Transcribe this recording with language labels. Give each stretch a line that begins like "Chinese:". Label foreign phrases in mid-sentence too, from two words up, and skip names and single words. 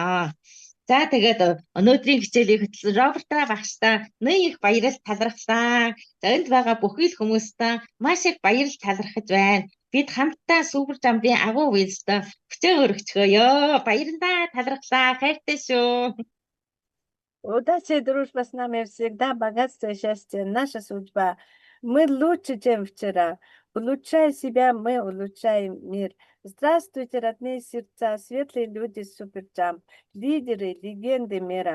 Mongolian: За тэгээд өнөөдрийн хичээлийг хөтлсөн Роберт багштай нэн их баярал талархлаа. За энд байгаа бүхий л хүмүүстээ маш их баярал талархаж байна. Бид хамтдаа супер жампийн агуу үйлстэй хүчээ өргөцгөөё. Баярлалаа, талархлаа, хайртай шүү.
Russian: Удачи, дружба с нами всегда, богатство и счастье наша судьба. Мы лучше, чем вчера. Улучшая себя, мы улучшаем мир. Здравствуйте, родные сердца, светлые люди Суперджамп, лидеры, легенды мира.